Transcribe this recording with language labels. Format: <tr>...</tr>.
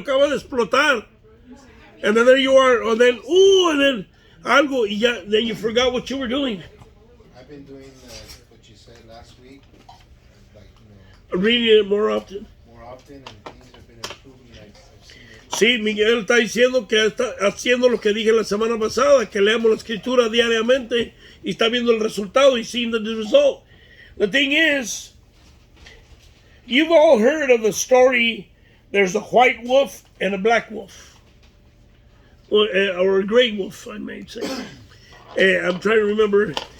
<es>Acaba de explotar.</es> <en>And then there you are, and then, ooh, and then</en> <es>algo, y ya,</es> <en>then you forgot what you were doing. I've been doing what you said last week, like Reading it more often. more often, and things have been improving. I've seen it.</en> <es>Sí, Miguel está diciendo que está haciendo lo que dije la semana pasada, que leamos la escritura diariamente y está viendo el resultado y</es> <en>seeing the result. The thing is, you've all heard of the story, there's a white wolf and a black wolf. Or a gray wolf, I may say. I'm trying to remember.</en>